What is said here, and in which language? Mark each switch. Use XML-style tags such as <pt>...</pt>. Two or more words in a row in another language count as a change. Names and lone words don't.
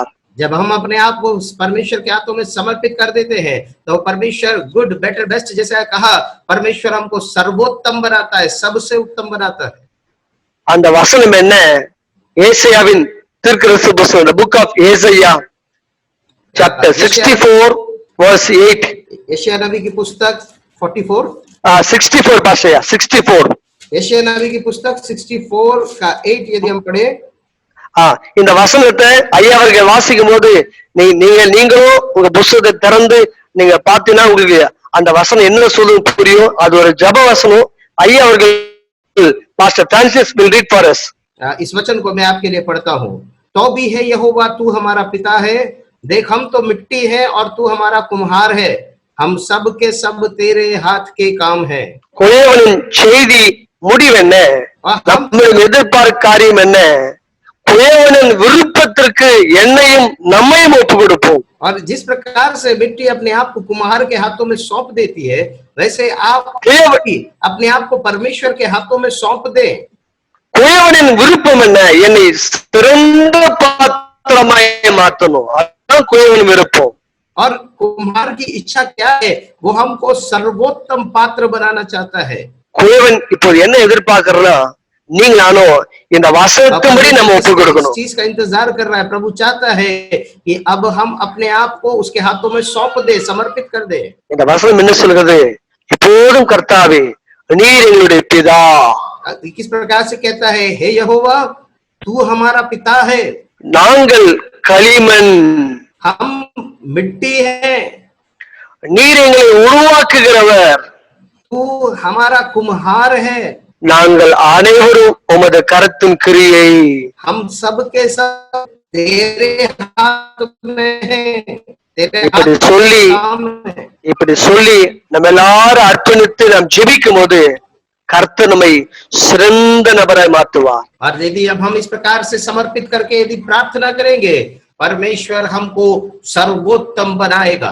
<hi>जब हम अपने आप को परमेश्वर के हाथों में समर्पित कर देते हैं तो परमेश्वर</hi> <en>good better best</en> <hi>जैसा कहा, परमेश्वर हमको सर्वोत्तम बनाता है, सबसे उत्तम बनाता है।</hi> <ta>அந்த வசனம் என்ன? ஏசாயாவின் தீர்க்கதரிசி புத்தகம்,</ta> <en>the book of Isaiah chapter 64 verse 8</en> <hi>यशायाह नबी की पुस्तक 44 64 पाशा 64 यशायाह नबी की पुस्तक 64 का 8 यदि हम पढ़े,</hi> <ta>இந்த வசனத்தை ஐயா அவர்கள் வாசிக்கும் போது நீங்களும் உங்க புத்தகத்தை திறந்து நீங்க பாத்தீங்கன்னா உங்களுக்கு அந்த வசனம் என்ன சொல்லுது புரியும்। அது ஒரு ஜப வசனம்। ஐயா அவர்கள் பாஸ்டர் பிரான்சிஸ்</ta> <en>will read for us।</en> <hi>इस वचन को मैं आपके लिए पढ़ता हूँ। तो भी है यहोवा तू हमारा पिता है, देख हम तो मिट्टी है और तू हमारा कुम्हार है, हम सब के सब तेरे हाथ के काम है।</hi> <ta>குயவனின் செய்தி முடிவென்ன? நம்முடைய எதிர்பார்க்கும் காரியம் என்ன? குயவனின் விருப்பத்திற்கு என்னையும் நம்மையும் ஒப்பு கொடுப்போம்।</ta> <hi>और जिस प्रकार से मिट्टी अपने आप को कुम्हार के हाथों में सौंप देती है, वैसे आप अपने आप को परमेश्वर के हाथों में सौंप दे।</hi> <ta>குயவனின் விருப்பம் என்ன? என்னை சிறந்த பாத்திரமாய் மாற்றணும், அதுதான் குயவனின் விருப்பம்।</ta> <hi>और कुम्हार की इच्छा क्या है? वो हमको सर्वोत्तम पात्र बनाना चाहता है।</hi> <ta>குயவன் இப்போ என்ன எதிர்பார்க்கறனா, நீங்க நானும் இந்த வசனத்தின்படி நம்ம ஒப்பு கொடுக்கணும்।</ta> <hi>इस चीज का इंतजार कर रहा है। प्रभु चाहता है कि अब हम अपने आप को उसके हाथों में सौंप दे, समर्पित कर दे।</hi> <ta>இந்த வசனம் என்ன சொல்கிறது? இப்போதும் கர்த்தாவே நீர் எங்களுடைய பிதா।</ta> <hi>किस प्रकार से कहता है? हे यहोवा तू हमारा पिता है,</hi> <ta>நாங்கள் களிமண்,</ta> <hi>हम मिट्टी है,</hi> <ta>நீர் எங்களை உருவாக்குகிறவர்,</ta> <hi>तू हमारा कुम्हार है,</hi> <ta>நாங்கள் அனைவரும் உமது கரத்தின் கிரியை।</ta> <hi>हम सब के सब तेरे हाथ में है, तेरे</hi> <ta>இப்படி</ta> <hi>हाथ</hi> <ta>சொல்லி</ta> <hi>में काम है।</hi> <ta>இப்படி சொல்லி நம்ம எல்லாரும் அர்ப்பணித்து நாம் ஜெபிக்கும் போது கர்த்தர் நம்மை சிறந்த நபராய் மாற்றுவார்।</ta> <hi>और यदि अब हम इस प्रकार से समर्पित करके यदि प्रार्थना करेंगे, परमेश्वर हमको सर्वोत्तम बनाएगा।</hi>